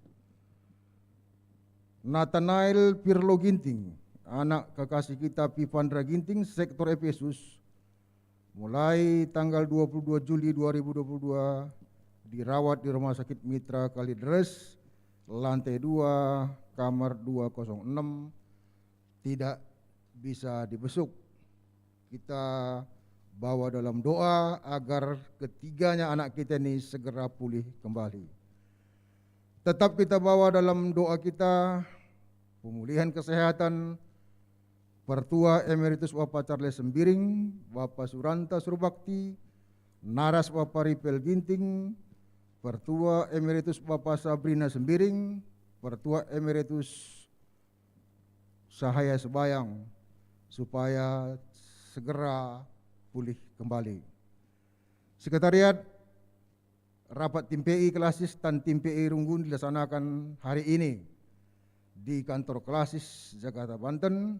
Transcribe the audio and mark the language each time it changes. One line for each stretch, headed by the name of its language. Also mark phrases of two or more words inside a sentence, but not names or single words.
Indonesian: Nathanael Pirlo Ginting, anak kekasih kita Pipandra Ginting, sektor Efesus, mulai tanggal 22 Juli 2022 dirawat di Rumah Sakit Mitra Kalidres lantai 2 kamar 206, tidak bisa dibesuk. Kita bawa dalam doa agar ketiganya anak kita ini segera pulih kembali. Tetap kita bawa dalam doa kita pemulihan kesehatan Pertua Emeritus Bapak Charles Sembiring, Bapak Suranta Surbakti, Naras Bapak Ripel Ginting, Pertua Emeritus Bapak Sabrina Sembiring, Pertua Emeritus Sahaya Sebayang, supaya segera pulih kembali. Sekretariat rapat tim PI Klasis dan tim PI Runggun dilaksanakan hari ini di kantor Klasis Jakarta Banten.